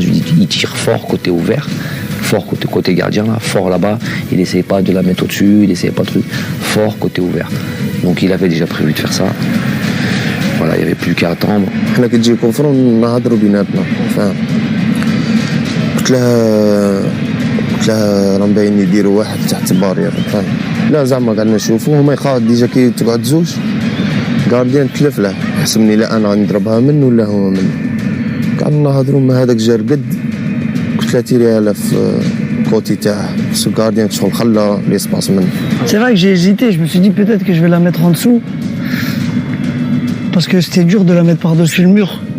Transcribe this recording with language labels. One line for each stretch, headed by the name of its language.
French: Je lui ai dit, il tire fort côté ouvert. Fort côté gardien là, fort là-bas, il n'essayait pas de la mettre au-dessus, il n'essayait pas de truc, fort côté ouvert. Donc il avait déjà prévu de faire ça. Voilà, il n'y avait plus qu'à attendre.
Arabic: حنا كتجي كونفرون نهضروا بيناتنا فاهم. قلت لها راه مبين يديروا واحد تحت بارير فاهم. لا زعما قعدنا نشوفوا هما يخاف ديجا كي تقعد زوج غارديان تلف له حسبني لا انا غنضربها منه ولا هو منه. قعدنا نهضروا ما هذاك جا رقد قلت لها تيريها له في كوتي تاعه سو غارديان شغل خلى ليسباس منه.
French: C'est vrai que j'ai hésité, je me suis dit peut-être que je vais la mettre en dessous. Parce que c'était dur de la mettre par-dessus le mur.